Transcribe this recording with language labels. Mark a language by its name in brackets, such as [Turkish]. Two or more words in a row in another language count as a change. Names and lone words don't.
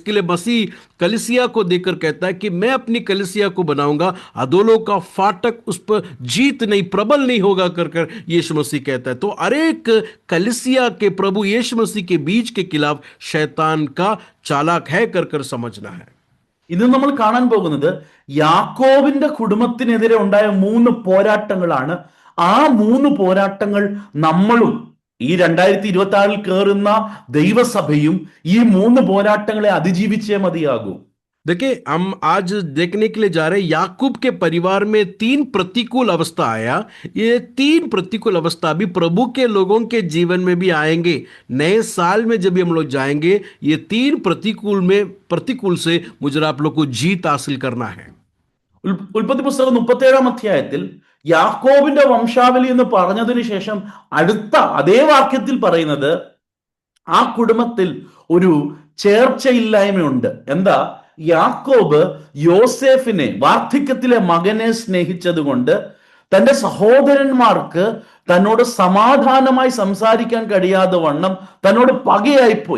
[Hindi] इसके लिए मसीह कलिसिया को देकर कहता है कि मैं अपनी कलिसिया को बनाऊंगा, अधोलोक का फाटक उस पर जीत नहीं, प्रबल नहीं होगा कर यीशु मसीह कहता है। तो हर एक कलिसिया के प्रभु यीशु मसीह के बीच के खिलाफ शैतान का चालाक है कर समझना है। [Malayalam] ഇത് നമ്മൾ കാണാൻ പോകുന്നത് യാക്കോബിന്റെ കുടുംബത്തിനെതിരെ ഉണ്ടായ 3 പോരാട്ടങ്ങളാണ്. ആ 3 പോരാട്ടങ്ങൾ നമ്മളും ഈ 2026 കയറുന്ന ദൈവസഭയും ഈ 3 പോരാട്ടങ്ങളെ അതിജീവിച്ചേ മതിയാകൂ. [Hindi] देखिए, हम आज देखने के लिए जा रहे हैं याकूब के परिवार में तीन प्रतिकूल अवस्था आया। ये तीन प्रतिकूल अवस्था भी प्रभु के लोगों के जीवन में भी आएंगे। नए साल में जब भी हम लोग जाएंगे, ये तीन प्रतिकूल से मुझे आप लोग को जीत हासिल करना है। [Malayalam] ഉൽപ്പത്തി പുസ്തകം 37 അധ്യായത്തിൽ യാക്കോബിന്റെ വംശാവലി എന്ന് പറഞ്ഞതിന് ശേഷം അടുത്ത അതേ വാക്യത്തിൽ പറയുന്നത് ആ കുടുംബത്തിൽ ഒരു ചേർച്ചയില്ലായ്മയുണ്ട്. എന്താ? യാക്കോബ് യോസേഫിനെ, വാർദ്ധക്യത്തിലെ മകനെ സ്നേഹിച്ചത് കൊണ്ട് തന്റെ സഹോദരന്മാർക്ക് തന്നോട് സമാധാനമായി സംസാരിക്കാൻ കഴിയാതെ വണ്ണം തന്നോട് പകയായിപ്പോയി.